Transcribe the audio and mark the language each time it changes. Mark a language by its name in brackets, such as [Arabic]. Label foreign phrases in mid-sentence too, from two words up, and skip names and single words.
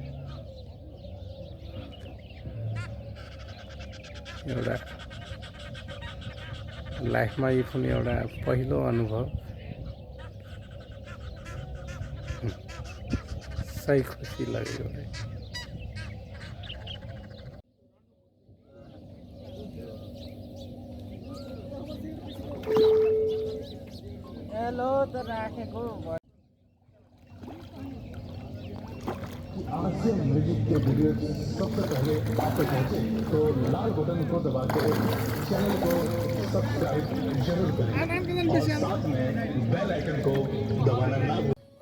[Nepali] एउटा लाइफमा यो पनि एउटा पहिलो अनुभव सही खुसी लाग्यो। हेलो त राखेको [Hindi] आज से म्यूजिक के वीडियो सबसे पहले आप तक पहुंचे तो लाल बटन को दबा के चैनल को सब्सक्राइब जरूर करें और साथ में [English] bell icon [Hindi] को दबाना ना भूलें।